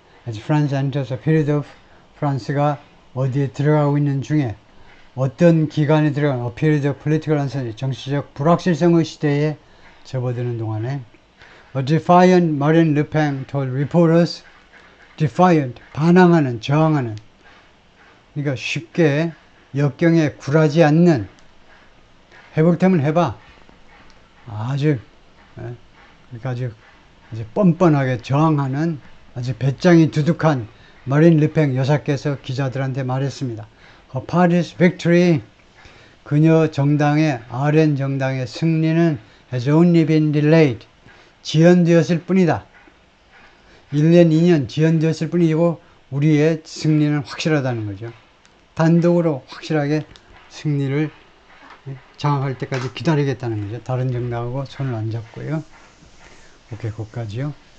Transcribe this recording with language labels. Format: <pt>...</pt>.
<en>As France enters a period of,</en> <ko>프랑스가 어디에 들어가고 있는 중에 어떤 기간에 들어간</ko> <en>a period of political uncertainty,</en> <ko>정치적 불확실성의 시대에 접어드는 동안에</ko> <en>A defiant Marine Le Pen told reporters,</en> <ko>defiant, 반항하는, 저항하는, 그러니까 쉽게 역경에 굴하지 않는, 해볼 테면 해봐. 아주 뻔뻔하게 저항하는 아주 배짱이 두둑한 마린 르팽 여사께서 기자들한테 말했습니다.</ko> <en>Her party's victory,</en> <ko>그녀 정당의 RN 정당의 승리는</ko> <en>has only been delayed,</en> <ko>지연되었을 뿐이다. 1년, 2년 지연되었을 뿐이고 우리의 승리는 확실하다는 거죠. 단독으로 확실하게 승리를 장악할 때까지 기다리겠다는 거죠. 다른 정당하고 손을 안 잡고요. 오케이, 거기까지요.</ko>